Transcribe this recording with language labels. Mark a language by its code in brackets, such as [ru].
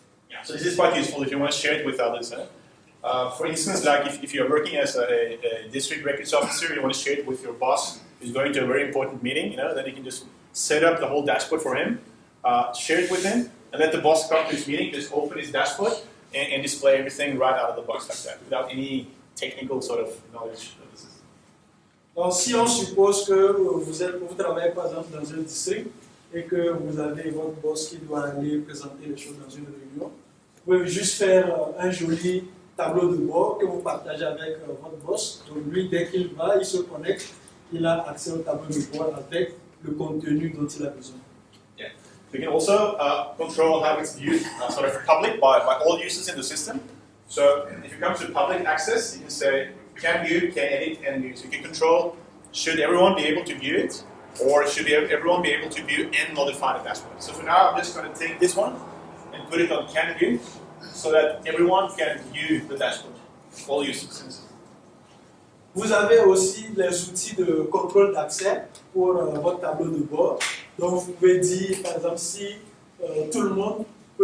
[en] Yeah, so this is quite useful if you want to share it with others. For instance, like if you're working as a district records officer, you want to share it with your boss who's going to a very important meeting, then you can just set up the whole dashboard for him, share it with him, and let the boss come to his meeting, just open his dashboard and display everything right out of the box like that, without any technical sort of knowledge of the system. [fr] Donc, si on suppose que vous travaillez par exemple dans un district et que vous avez votre boss qui doit aller présenter les choses dans une réunion, vous pouvez juste faire un joli tableau de bord que vous partagez avec votre boss. Donc lui, dès qu'il va, il se connecte, il a accès au tableau de bord avec le contenu dont il a besoin. [en] Yeah. You can also control how it's viewed sort of public by all users in the system. So if you come to public access, you can say can view, can edit, and view. So you can control should everyone be able to view it, or should everyone be able to view and modify the dashboard. So for now, I'm just going to take this one and put it on can view, so that everyone can view the dashboard, all users. [fr] Vous avez aussi les outils de contrôle d'accès pour votre tableau de bord. Donc vous pouvez dire, par exemple, si tout le monde peut